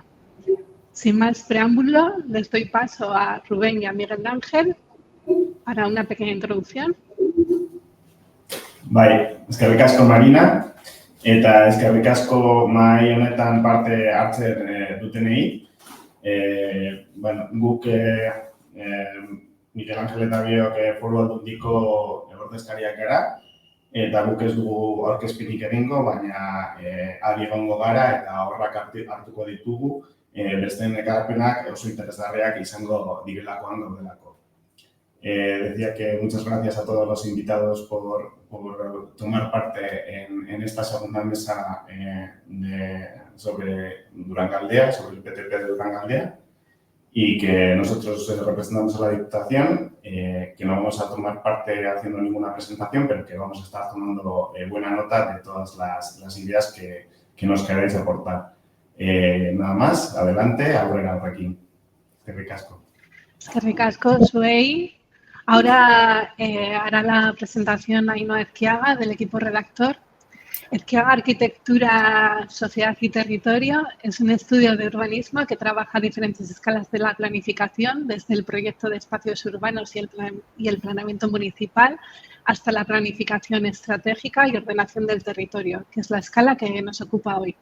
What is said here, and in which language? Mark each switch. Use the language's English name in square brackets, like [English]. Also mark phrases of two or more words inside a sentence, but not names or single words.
[Spanish] Sin más preámbulo, les doy paso a Rubén y a Miguel Ángel para una pequeña introducción. [Basque] Bai, eskerrik asko Marina, eta eskerrik asko mahai honetan parte hartzen dutenei. Guk Miguel Ángel eta biok Foru Aldundiko ordezkariak gara, eta guk ez dugu aurkezpenik egingo, baina adi egongo gara eta horrak hartuko ditugu besteen ekarpenak oso interesgarriak izango direlakoan gaudelako. [Spanish] Decía que muchas gracias a todos los invitados por tomar parte en esta segunda mesa sobre Durangaldea, sobre el PTP de Durangaldea, y que nosotros representamos a la Diputación, que no vamos a tomar parte haciendo ninguna presentación, pero que vamos a estar tomando buena nota de todas las ideas que nos queráis aportar. Nada más, adelante, [Basque] aurrera horrekin. Eskerrik asko. Eskerrik asko zuei. [Spanish] Ahora hará la presentación Ainhoa Ezquiaga del equipo redactor. Ezquiaga Arquitectura, Sociedad y Territorio es un estudio de urbanismo que trabaja a diferentes escalas de la planificación, desde el proyecto de espacios urbanos y el planeamiento municipal hasta la planificación estratégica y ordenación del territorio, que es la escala que nos ocupa hoy.